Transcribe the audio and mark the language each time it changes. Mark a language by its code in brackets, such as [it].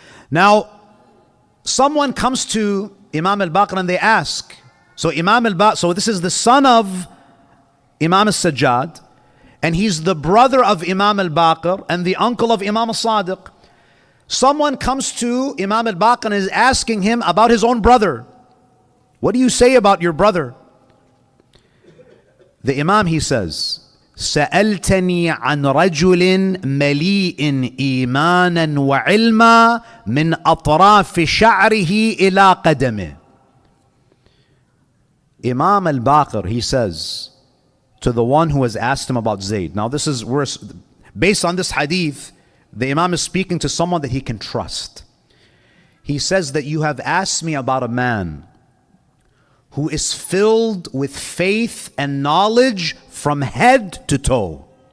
[en] Now, someone comes to Imam al-Baqir and they ask, so this is the son of Imam Sajjad, and he's the brother of Imam al-Baqir and the uncle of Imam al-Sadiq. Someone comes to Imam al-Baqir and is asking him about his own brother. What do you say about your brother? The Imam, he says, [ar] سألتني عن رجل مليء إيمانا وعلما من أطراف شعره إلى قدمه. [en] Imam al-Baqir, he says to the one who has asked him about Zayd. Now based on this hadith, the Imam is speaking to someone that he can trust. He says that you have asked me about a man who is filled with faith and knowledge from head to toe.